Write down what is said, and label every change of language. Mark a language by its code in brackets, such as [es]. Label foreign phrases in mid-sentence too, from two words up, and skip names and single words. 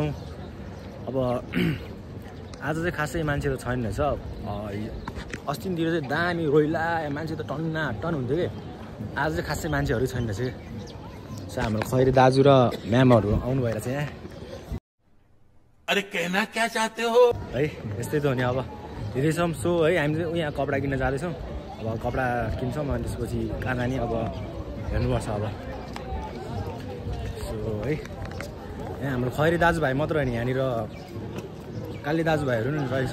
[ne] अब आज चाहिँ खासै मान्छे त छैन रहेछ। अस्तितिर चाहिँ दामी रोइला मान्छे त टन हुन्थ्यो कि आज चाहिँ खासै मान्छेहरू छैन रहेछ कि। सो हाम्रो खैरी दाजु र म्यामहरू आउनु भएर चाहिँ यहाँ [hi] अरे कहना क्या चाहते हो [ne] है यस्तै त हो नि। अब हिँड्दैछौँ। सो है हामी चाहिँ यहाँ कपडा किन्न जाँदैछौँ। अब कपडा किन्छौँ अनि त्यसपछि कहाँ जाने अब हेर्नुपर्छ अब। सो है यहाँ हाम्रो खैरी दाजुभाइ मात्र होइन यहाँनिर काली दाजुभाइहरू नि रहेछ।